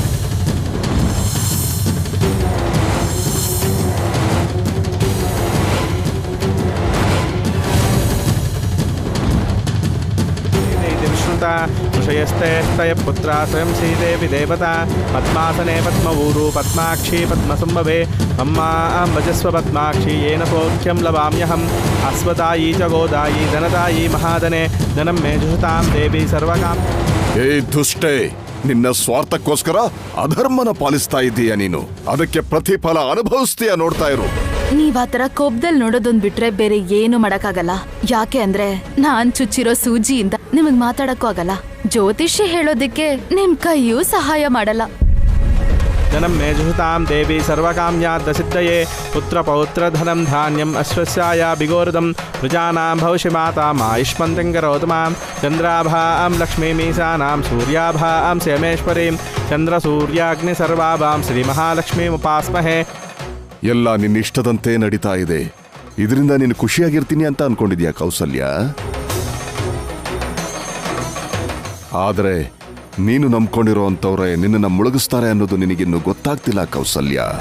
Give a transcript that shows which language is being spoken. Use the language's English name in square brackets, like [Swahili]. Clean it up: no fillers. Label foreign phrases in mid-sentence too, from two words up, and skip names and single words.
[Sanskrit] ऋषयस्ते स्तय पुत्रा स्वयं श्रीदेवी देवता पद्मासने पद्मऊरू पद्माक्षी पद्मसंभवे अम्मा भजस्व पद्माक्षी येन सौख्यं लवाम्यहम् अश्वदायी च गोदायी धनदायी महाधने धनं मे जुषतां देवी सर्वकाम. [Kannada] ಏ ದುಷ್ಟೇ, ನಿನ್ನ ಸ್ವಾರ್ಥಕ್ಕೋಸ್ಕರ ಅಧರ್ಮನ ಪಾಲಿಸ್ತಾ ಇದ್ದೀಯ ನೀನು. ಅದಕ್ಕೆ ಪ್ರತಿಫಲ ಅನುಭವಿಸ್ತೀಯ, ನೋಡ್ತಾ ಇರು. ನೀವ್ ಆತರ ಕೋಪದಲ್ಲಿ ನೋಡೋದೊಂದ್ ಬಿಟ್ರೆ ಬೇರೆ ಏನು ಮಾಡಕ್ಕಾಗಲ್ಲ. ಯಾಕೆ ಅಂದ್ರೆ ನಾನ್ ಚುಚ್ಚಿರೋ ಸೂಜಿಯಿಂದ ನಿಮಗ್ ಮಾತಾಡಕ್ಕೂ ಆಗಲ್ಲ. ಜ್ಯೋತಿಷ್ಯ ಹೇಳೋದಿಕ್ಕೆ ನಿಮ್ ಕೈಯೂ ಸಹಾಯ ಮಾಡಲ್ಲ. [Sanskrit] धनं मे जुहुतां देवी सर्वकाम्याद्दसिद्धये पुत्रपौत्रधनं धान्यम् अश्वस्याया बिगोरदं प्रजानां भविष्य माता मायुष्मन्तं करोतु मां चन्द्राभां लक्ष्मीमीशानां सूर्याभां श्यमेश्वरीं चन्द्रसूर्याग्निसर्वाभां श्रीमहालक्ष्मीमुपास्महे. [Kannada] ಎಲ್ಲ ನಿನ್ನ ಇಷ್ಟದಂತೆ ನಡೀತಾ ಇದೆ. ಇದರಿಂದ ನೀನು ಖುಷಿಯಾಗಿರ್ತೀನಿ ಅಂತ ಅನ್ಕೊಂಡಿದ್ಯಾ ಕೌಸಲ್ಯ? ಆದರೆ ನೀನು ನಂಬ್ಕೊಂಡಿರೋ ಅಂಥವ್ರೆ ನಿನ್ನನ್ನು ಮುಳುಗಿಸ್ತಾರೆ ಅನ್ನೋದು ನಿನಗಿನ್ನು ಗೊತ್ತಾಗ್ತಿಲ್ಲ ಕೌಸಲ್ಯ.